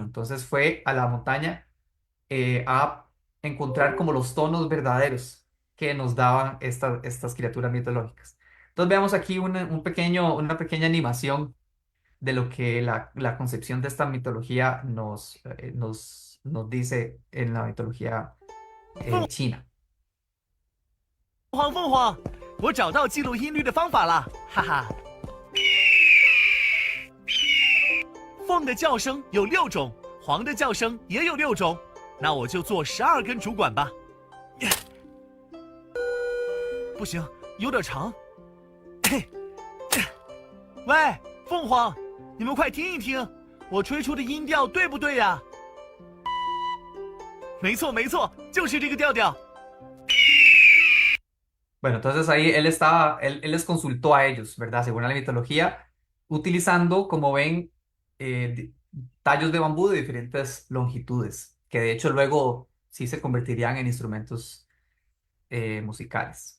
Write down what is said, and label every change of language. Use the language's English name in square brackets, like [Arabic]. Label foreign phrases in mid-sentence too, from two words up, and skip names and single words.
[Spanish] Entonces fue a la montaña a encontrar como los tonos verdaderos que nos daban estas criaturas mitológicas. Entonces veamos aquí una pequeña animación de lo que la concepción de esta mitología nos dice en la mitología china. [Chinese] 凤凰凤凰，我找到记录音律的方法了，哈哈。凤的叫声有6种，凰的叫声也有6种，那我就做12根主管吧。不行，有点长。嘿，喂，凤凰，你们快听一听，我吹出的音调对不对呀？没错没错，就是这个调调。 [Spanish] Bueno, entonces ahí él les consultó a ellos, ¿verdad? Según la mitología, utilizando, como ven, tallos de bambú de diferentes longitudes, que de hecho luego sí se convertirían en instrumentos musicales.